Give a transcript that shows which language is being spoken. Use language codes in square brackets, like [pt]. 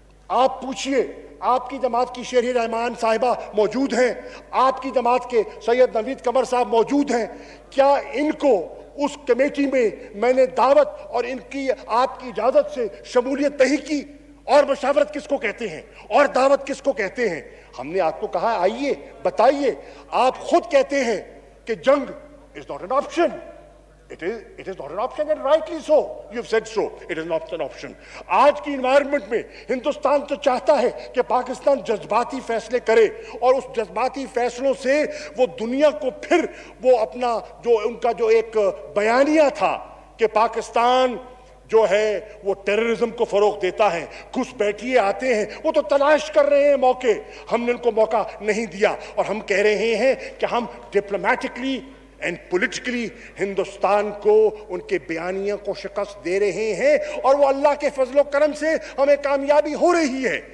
[ur] آپ پوچھئے آپ کی جماعت کی شہری رحمان صاحبہ موجود ہیں، آپ کی جماعت کے سید نوید قمر صاحب موجود ہیں، کیا ان کو اس کمیٹی میں نے دعوت اور ان کی آپ کی اجازت سے شمولیت نہیں کی؟ اور مشاورت کس کو کہتے ہیں اور دعوت کس کو کہتے ہیں؟ ہم نے آپ کو کہا آئیے بتائیے، آپ خود کہتے ہیں کہ جنگ [en] is not an option. It is not an option, and rightly so. You've said so. It is not an option. [ur] آج کی انوائرمنٹ میں ہندوستان تو چاہتا ہے کہ پاکستان جذباتی فیصلے کرے، اور اس جذباتی فیصلوں سے وہ دنیا کو پھر وہ اپنا جو ان کا جو ایک بیانیہ تھا کہ پاکستان جو ہے وہ ٹیررزم کو فروغ دیتا ہے، گھس بیٹھیے آتے ہیں، وہ تو تلاش کر رہے ہیں موقع، ہم نے ان کو موقع نہیں دیا، اور ہم کہہ رہے ہیں کہ ہم [en] diplomatically and politically [ur] ہندوستان کو ان کے بیانیہ کو شکست دے رہے ہیں، اور وہ اللہ کے فضل و کرم سے ہمیں کامیابی ہو رہی